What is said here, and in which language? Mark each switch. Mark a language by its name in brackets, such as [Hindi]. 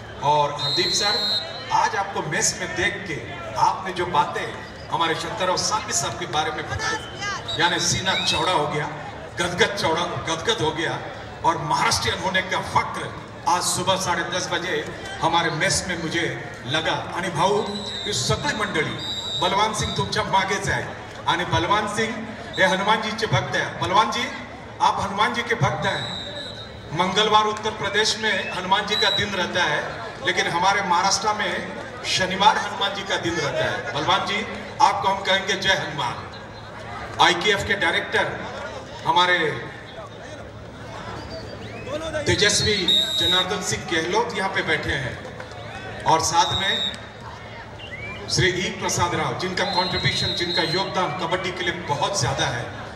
[Hindi] और हरदीप सर, आज आपको मेस में देख के आपने जो बातें हमारे शंकरराव सालवी साहब के बारे में बताई, यानी सीना चौड़ा हो गया, गदगद हो गया, और महाराष्ट्रियन होने का फक्र आज सुबह 10:30 बजे हमारे मेस में मुझे लगा। [Marathi] आणि भाऊ, ही सगळी मंडळी, बलवान सिंह तुमच्या मागेच आहे, आणि बलवान सिंह हे [Hindi] हनुमान जी के भक्त है। बलवान जी, आप हनुमान जी के भक्त हैं। मंगलवार उत्तर प्रदेश में हनुमान जी का दिन रहता है, लेकिन हमारे महाराष्ट्र में शनिवार हनुमान जी का दिन रहता है। बलवान जी, आपको हम कहेंगे जय हनुमान। IKF के डायरेक्टर हमारे तेजस्वी जनार्दन सिंह गहलोत यहाँ पे बैठे हैं, और साथ में श्री ई प्रसाद राव, जिनका कंट्रीब्यूशन, जिनका योगदान कबड्डी के लिए बहुत ज्यादा है।